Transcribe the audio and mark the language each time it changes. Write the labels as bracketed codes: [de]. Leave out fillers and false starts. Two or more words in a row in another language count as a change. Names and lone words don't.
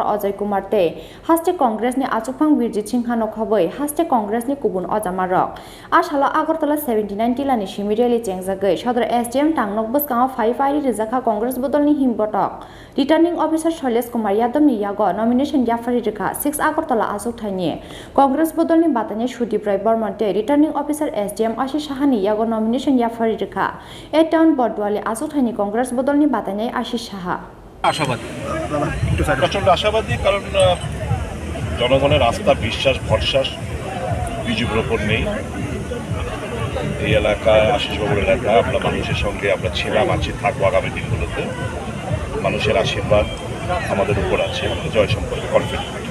[trp] Ajay Kumar te haste Congress ni Achukphang Birjit Singh Hano khoboi haste Congress ni Kubun Ojamarok Ashala Agartala 79 tilani shimi rally chengjagai Sodor SDM Tangnok Boskango 5 airi rijaka Congress Bodolni himbotok [en] Returning Officer [trp] Shailesh Kumar Yadav ni yago nomination Yapharkha 6 Agartala Asok Thaini Congress Bodolni Batainai Sudip Barman te [en] Returning Officer [trp] SDM Asish Saha ni yago nomination Yapharkha 8 town Bodolni Asok Thaini Congress Bodolni Batainai Asish Saha [bn] আশাবাদী প্রচন্ড আশাবাদী কারণ জনগণের আস্থা বিশ্বাস ভরসা বিজেপির উপর নেই এই এলাকায় আশিসবাবুর এলাকা আমরা মানুষের সঙ্গে আমরা ছিলাম আছি থাকবো আগামী দিনগুলোতে মানুষের আশীর্বাদ আমাদের উপর আছে আমরা জয় সম্পর্কে কনফিডেন্ট